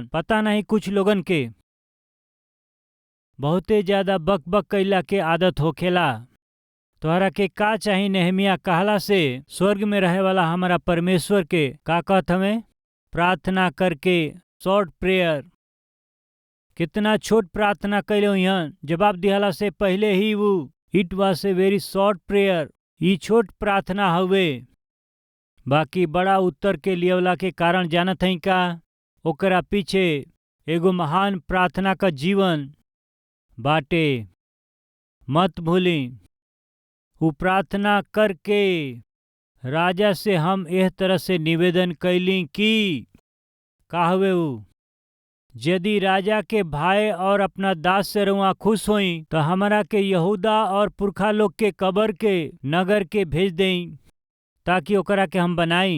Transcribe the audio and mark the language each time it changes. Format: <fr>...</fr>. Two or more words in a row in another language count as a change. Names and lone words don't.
<bho>पता नहीं कुछ लोगन के बहुते ज्यादा बक बक कैला के आदत होखेला। तोहरा के का चाही नेहमिया कहला से स्वर्ग में रहे वाला हमारा परमेश्वर के का कहत हमें प्रार्थना करके</bho> <en>short prayer.</en> <bho>कितना छोट प्रार्थना कैले हुई, जवाब दिहला से पहले ही वो</bho> <en>it was a very short prayer.</en> <bho>ये छोट प्रार्थना हुए बाकी बड़ा उत्तर के लियवला के कारण जानत हई का ओकरा पीछे एगो महान प्रार्थना का जीवन बाटे। मत भूली वो प्रार्थना करके राजा से हम एह तरह से निवेदन कैली कि कहवे यदि राजा के भाई और अपना दास से रुआ खुश होई तो हमरा के यहूदा और पुरखा लोग के कबर के नगर के भेज देई ताकि ओकरा के हम बनाई।</bho>